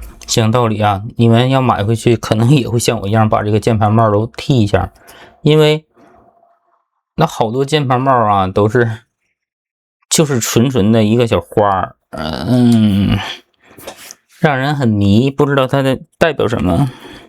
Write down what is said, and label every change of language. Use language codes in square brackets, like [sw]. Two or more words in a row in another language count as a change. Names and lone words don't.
[zh] 講道理啊，你們要買回去，可能也会像我一樣把这個鍵盤帽都剃一下，因為那好多鍵盤帽啊，都是就是纯纯的一個小花，讓人很迷，不知道它的代表什麼。